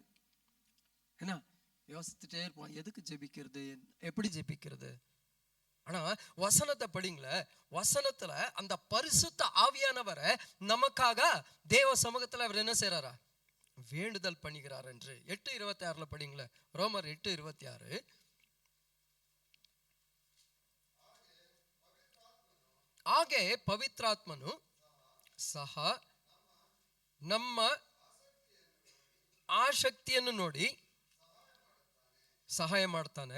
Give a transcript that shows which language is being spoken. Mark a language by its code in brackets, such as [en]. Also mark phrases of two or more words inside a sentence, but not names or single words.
[ta] ஏன்னா யோசிச்சுட்டே இருப்போம், எதுக்கு ஜெபிக்கிறது, எப்படி ஜெபிக்கிறது. ஆனா வசனத்தை படிங்கள, வசனத்துல அந்த பரிசுத்த ஆவியானவரை நமக்காக தேவ சமூகத்துல அவர் என்ன செய்யறாரா, வேண்டுதல் பண்ணுகிறார் என்று 8:26 படிங்கள. ரோமர் 8:26. [kn] ಹಾಗೆ ಪವಿತ್ರಾತ್ಮನು ಸಹ ನಮ್ಮ ಆಸಕ್ತಿಯನ್ನು ನೋಡಿ ಸಹಾಯ ಮಾಡ್ತಾನೆ.